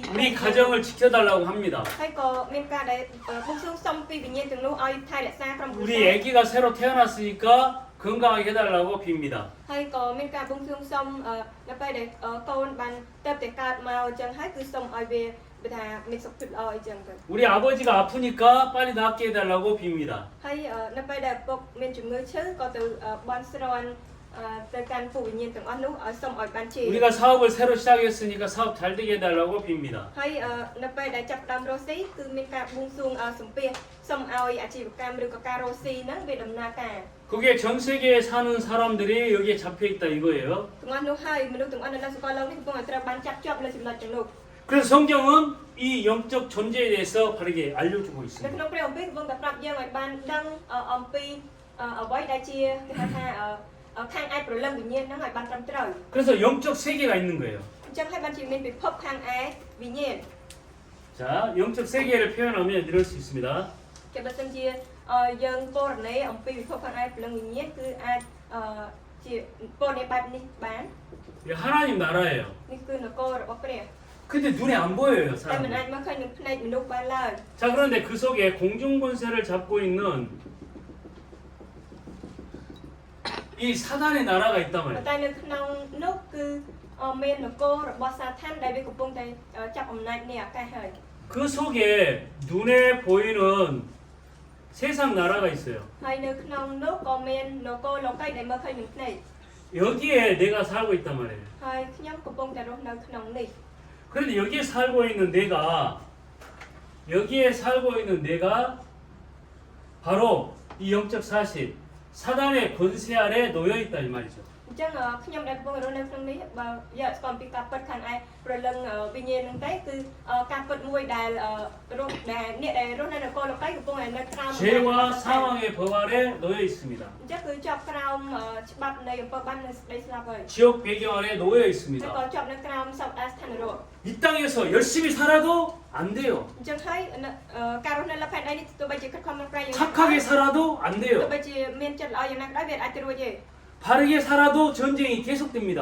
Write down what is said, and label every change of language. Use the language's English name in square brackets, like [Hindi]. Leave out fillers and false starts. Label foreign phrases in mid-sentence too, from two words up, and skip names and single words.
[Korean] 우리 가정을 지켜달라고 합니다. [Khmer] ហើយក៏មានការដែលបួងសួងសុំពីវិញ្ញាណទាំងនោះឲ្យថែរក្សាក្រុមគ្រួ [Korean] 우리 [Khmer] សារ [Korean] 아기가 새로 태어났으니까 건강하게 해달라고 빕니다. [Khmer] ហើយក៏មានការបួងសួងសុំនៅពេលដែលកូនបានទៅតែកើតមកអញ្ចឹងហើយគឺសុំឲ្យវាថាមានសុខភាពល្អអញ្ចឹងទៅ [Korean] 우리 아버지가 아프니까 빨리 낫게 해달라고 빕니다. [Khmer] ហើយនៅពេលដែលឪពុកមានជំងឺឈឺក៏ទៅបន់ស្រន់ទៅកាន់ពួកវិញ្ញាណទាំងអស់នោះឲ្យសូមឲ្យបានជា [Korean] 우리가 사업을 새로 시작했으니까 사업 잘 되게 해달라고 빕니다. [Khmer] ហើយនៅពេលដែលចាប់ផ្ដើមរស់ស៊ីគឺមានការបួងសួងសំពះសូមឲ្យអាជីវកម្មឬក៏ការរស់ស៊ីហ្នឹងវាដំណើរការ [Korean] 그게 전 세계에 사는 사람들이 여기에 잡혀 있다 이거예요. [Khmer] ទាំងអស់នោះហើយមនុស្សទាំងអស់នៅលើសកលលោកនេះកំពុងតែត្រូវបានចាប់ជាប់នៅចំណុចទាំងនោះ [Korean] 그래서 성경은 이 영적 존재에 대해서 바르게 알려주고 [Khmer] នៅ [Korean] 있습니다. [Khmer] ក្នុងព្រះអំពីកំពុងតែប្រាប់យើងឲ្យបានដឹងអំពីអ្វីដែលជាគេហៅថាខាងឯព្រលឹងវិញ្ញាណហ្នឹងឲ្យបានត្រឹមត្រូវ [Korean] 그래서 영적 세계가 있는 거예요. [Khmer] អញ្ចឹងហើយបានជាមានពិភពខាងឯវិញ្ញាណ [Korean] 자, 영적 세계를 표현하면 이럴 수 있습니다. [Khmer] ជាបើសិនជាយើងពណ៌នាអំពីពិភពខាងឯព្រលឹងវិញ្ញាណគឺអាចជាពណ៌នាបែបនេះបាន [Korean] 이게 하나님 나라예요. [Khmer] នេះគឺនគររបស់ព្រះ [Korean] 근데 눈에 안 보여요, [Khmer] តែមិនអាច [Korean] 사람. [Khmer] មកឃើញនឹងភ្នែកមនុស្សបានឡើយ [Korean] 자, 그런데 그 속에 공중 권세를 잡고 있는 이 사단의 나라가 있단 [Khmer] ប៉ុន្ [Korean] 말이에요. [Khmer] តែនៅក្នុងនោះគឺមាននគររបស់សាថានដែលវាកំពុងតែចាប់អំណាចនៃអាកាសហើយ [Korean] 그 속에 눈에 보이는 세상 나라가 있어요. [Khmer] ហើយនៅក្នុងនោះក៏មាននគរលោកីដែលមើលឃើញនឹងភ្នែក [Korean] 여기에 내가 살고 있단 말이에요. [Khmer] ហើយខ្ញុំកំពុងតែរស់នៅក្នុងនេះ [Korean] 그런데 여기에 살고 있는 내가 바로 이 영적 사실, 사단의 권세 아래 놓여 있다 이 말이죠. [Khmer] អញ្ចឹងខ្ញុំដែលកំពុងរស់នៅក្នុងនេះបើយកស្គាល់ពីការពិតខាងឯព្រលឹងវិញ្ញាណហ្នឹងទេគឺការពិតមួយដែលរស់ដែលអ្នកដែលរស់នៅនគរលោកីកំពុងតែនៅក្រោម [Korean] 죄와 사망의 법 아래 놓여 있습니다. [Khmer] អញ្ចឹងគឺជាប់ក្រោមច្បាប់នៃអំពើបាបនិងសេចក្តីស្លាប់ហើយ [Korean] 지옥 배경 아래 놓여 [Khmer] ហើយក៏ [Korean] 있습니다. [Khmer] ជាប់នៅក្រោមសពដាស្ថាននរក [Korean] 이 땅에서 열심히 살아도 안 돼요. [Khmer] អញ្ចឹងហើយការរស់នៅលើផែនដីនេះទោះបីជាខិតខំប្រឹងប្រែងយ៉ាងណា [Korean] 착하게 살아도 안 [Khmer] ទោះ [Korean] 돼요. [Khmer] បីជាមានចិត្តល្អយ៉ាងណាក៏ដោយវាអាចទៅរួចទេ [Korean] 바르게 살아도 전쟁이 계속됩니다.